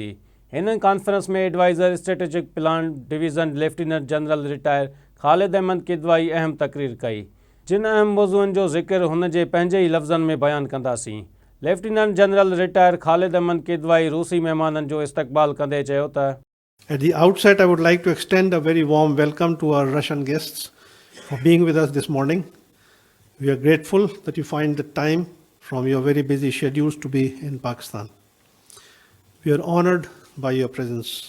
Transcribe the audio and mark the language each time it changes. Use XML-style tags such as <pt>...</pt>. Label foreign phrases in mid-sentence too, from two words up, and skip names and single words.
<sd>हिन कॉन्फ्रेंस में</sd> <en>Advisor Strategic Plan Division Lieutenant General Retired</en> <sd>ख़ालिद अहमद किदवाई अहम तक़रीर कई, जिन अहम मौज़ूअनि जो ज़िक्र हुन जे पंहिंजे ई लफ़्ज़नि में बयानु कंदासीं।</sd> <en>Lieutenant General Retired</en> <sd>ख़ालिद अहमद किदवाई रूसी महिमाननि जो इस्तक़बाल कंदे चयो त</sd> <en>At the outset, I would like to extend a very warm welcome to our Russian guests for being with us this morning. We are grateful that you find the time from your very busy schedules to be in Pakistan. We are honored by your presence.</en>